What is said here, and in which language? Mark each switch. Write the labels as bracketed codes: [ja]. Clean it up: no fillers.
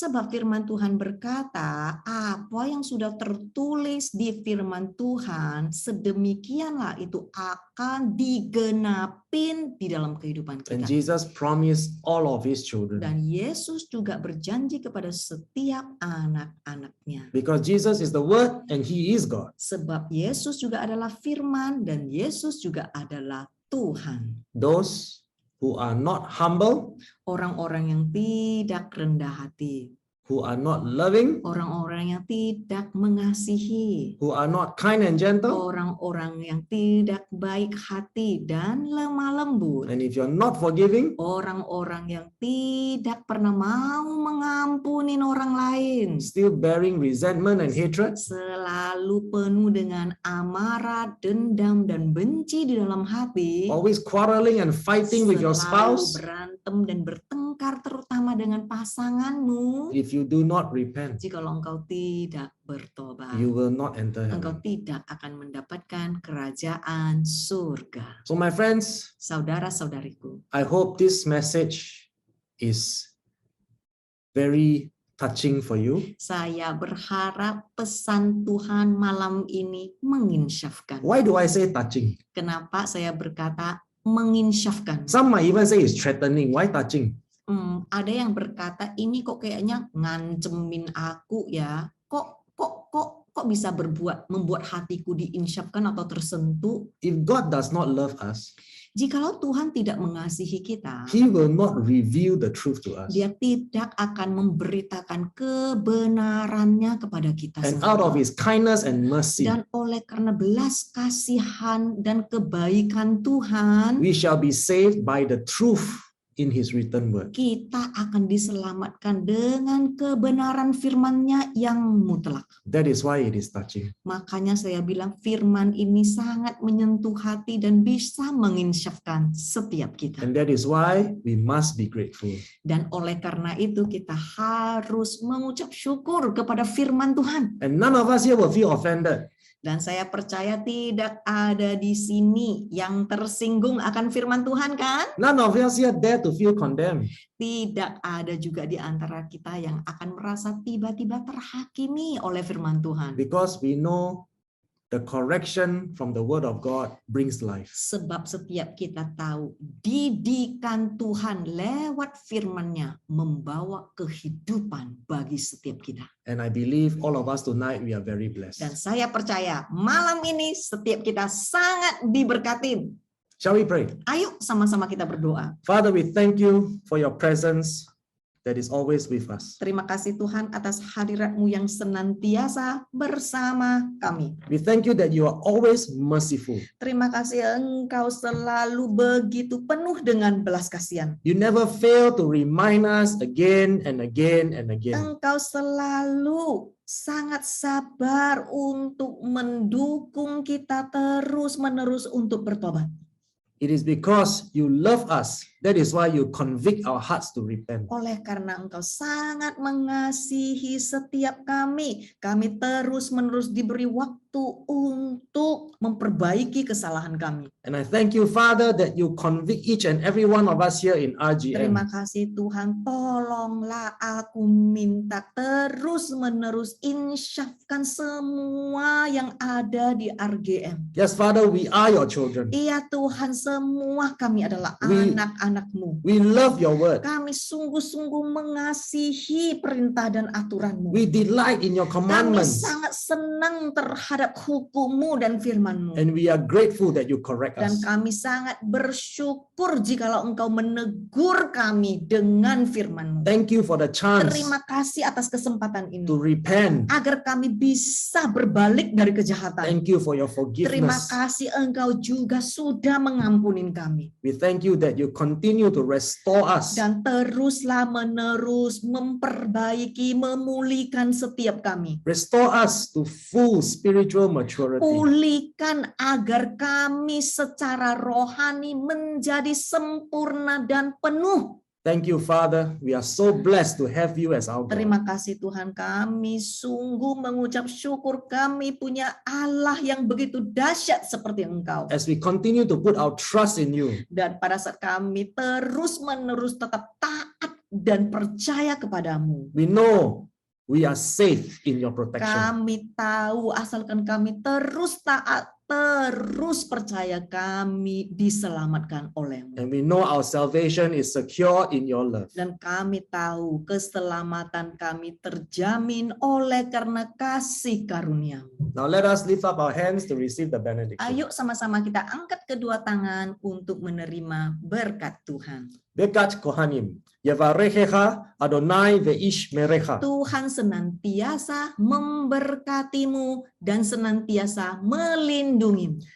[id] Sebab firman Tuhan berkata, apa yang sudah tertulis di firman Tuhan, sedemikianlah itu akan digenapin di dalam kehidupan [en] And Jesus promised all of his children. [id] Dan Yesus juga berjanji kepada setiap anak-anaknya. [en] Because Jesus is the Word and he is God. [id] Sebab Yesus juga adalah firman dan Yesus juga adalah Tuhan. [en] Those who are not humble, [id] Orang-orang yang tidak rendah hati, [en] who are not loving, [id] orang-orang yang tidak mengasihi, [en] who are not kind and gentle. [id] orang-orang yang tidak baik hati dan lemah lembut, [en] And if you're not forgiving, [id] orang-orang yang tidak pernah mau mengampuni orang lain, [en] still bearing resentment and hatred, [id] selalu penuh dengan amarah, dendam, dan benci di dalam hati, [en] always quarreling and fighting with your [id] selalu [en] spouse, [id] berantem dan bertengkar terutama dengan pasanganmu, [en] if you do not repent, [id] jikalau engkau tidak bertobat, [en] you will not enter [id] engkau [en] heaven. [id] tidak akan mendapatkan kerajaan surga. [en] So my friends, [id] Saudara-saudariku, [en] I hope this message is very touching for you. [id] saya berharap pesan Tuhan malam ini menginsyafkan. [en] Why do I say touching? [id] Kenapa saya berkata menginsyafkan? [en] Some might even say it's threatening. Why touching? [id] Ada yang berkata ini kok kayaknya ngancemin aku ya. Kok bisa membuat hatiku diinsyafkan atau tersentuh? [en] If God does not love us, [id] Jikalau Tuhan tidak mengasihi kita, [en] He will not reveal the truth to us. [id] Dia tidak akan memberitakan kebenarannya kepada kita [en] And [id] semua. [en] out of His kindness and mercy, [id] Dan oleh karena belas kasihan dan kebaikan Tuhan, [en] we shall be saved by the truth in His written word. [id] kita akan diselamatkan dengan kebenaran firman-Nya yang mutlak. [en] That is why it is touching. [id] Makanya saya bilang firman ini sangat menyentuh hati dan bisa menginsyafkan setiap kita. [en] And that is why we must be grateful. [id] Dan oleh karena itu kita harus mengucap syukur kepada firman Tuhan. [en] And none of us here will feel offended. [id] Dan saya percaya tidak ada di sini yang tersinggung akan firman Tuhan, kan? [en] None of us here dare to feel condemned. [id] Tidak ada juga di antara kita yang akan merasa tiba-tiba terhakimi oleh firman Tuhan. [en] Because we know the correction from the word of God brings life. [id] Sebab setiap kita tahu didikan Tuhan lewat firman-Nya membawa kehidupan bagi setiap kita. [en] And I believe all of us tonight, we are very [id] Dan [en] blessed. [id] saya percaya malam ini setiap kita sangat diberkatin. [en] Shall we pray? [id] Ayo sama-sama kita berdoa. [en] Father, we thank you for your presence that is always with us. [id] Terima kasih Tuhan atas hadirat-Mu yang senantiasa bersama kami. [en] We thank you that you are always merciful. [id] Terima kasih Engkau selalu begitu penuh dengan belas kasihan. [en] You never fail to remind us again and again and again. [id] Engkau selalu sangat sabar untuk mendukung kita terus-menerus untuk bertobat. [en] It is because you love us. That is why you convict our hearts to repent. [id] Oleh karena Engkau sangat mengasihi setiap kami terus-menerus diberi waktu untuk memperbaiki kesalahan kami. [en] And I thank you, Father, that you convict each and every one of us here in [id] Terima [en] RGM. [id] kasih Tuhan, tolonglah aku minta terus-menerus insyafkan semua yang ada di RGM. [en] Yes, Father, we are your children. [id] Iya Tuhan, semua kami adalah [en] We- [id] anak-anak-Mu. [en] We love your word. [id] Kami sungguh-sungguh mengasihi perintah dan aturan-Mu. [en] We delight in your [id] Kami [en] commandments. [id] sangat senang terhadap hukum-Mu dan firman-Mu. [en] And we are grateful that you correct [id] Dan [en] us. [id] kami sangat bersyukur jikalau Engkau menegur kami dengan firman-Mu. [en] Thank you for the chance [id] Terima kasih atas kesempatan ini. [en] to repent. [id] Agar kami bisa berbalik dari kejahatan. [en] Thank you for your [id] Terima [en] forgiveness. [id] kasih Engkau juga sudah mengampunin kami. [en] We thank you that you continue to restore us. [id] Dan teruslah menerus memperbaiki, memulihkan setiap kami. [en] Restore us to full spiritual maturity. [id] Pulihkan agar kami secara rohani menjadi sempurna dan penuh. [en] Thank you, Father. We are so blessed to have you as our God. [id] Terima kasih Tuhan, kami sungguh mengucap syukur kami punya Allah yang begitu dahsyat seperti Engkau. [en] As we continue to put our trust in you, [id] Dan pada saat kami terus-menerus tetap taat dan percaya kepadamu, [en] we know we are safe in your protection. [id] kami tahu asalkan kami terus taat terus percaya kami diselamatkan oleh-Mu. [en] And we know our salvation is secure in your love. [id] Dan kami tahu keselamatan kami terjamin oleh karena kasih karunia-Mu. [en] Now let us lift up our hands to receive the benediction. [id] Ayo sama-sama kita angkat kedua tangan untuk menerima berkat Tuhan. [he] Bekat Kohanim, Yevarechecha Adonai veish merecha. [id] Tuhan senantiasa memberkatimu dan senantiasa melindungimu.